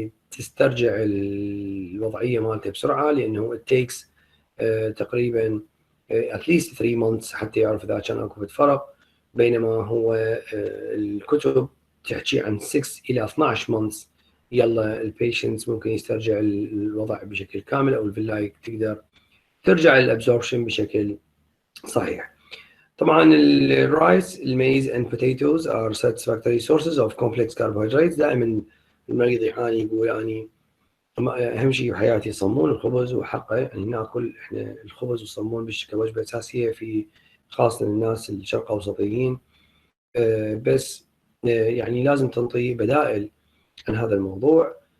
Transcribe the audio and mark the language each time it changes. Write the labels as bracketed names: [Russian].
[Arabic] تسترجع الوضعية مالته بسرعة، لانه [English] it takes [Arabic] تقريبا at least 3 months حتى يعرف اذا كان اكو فرق، بينما هو الكتب تحكي عن 6 إلى 12 months يلا البيشنتس ممكن يسترجع الوضع بشكل كامل أو الفيلاي تقدر ترجع للابزوربشن بشكل صحيح. طبعا الرايس الميز [English] and potatoes are satisfactory sources of complex carbohydrates. [Arabic] دائما المريض يعاني يقول يعني اهم شيء بحياتي الصمون والخبز، وحقه يعني ناكل احنا الخبز والصمون كوجبه اساسيه في خاصه الناس الشرق اوسطيين، بس يعني لازم تنطي بدائل عن هذا الموضوع.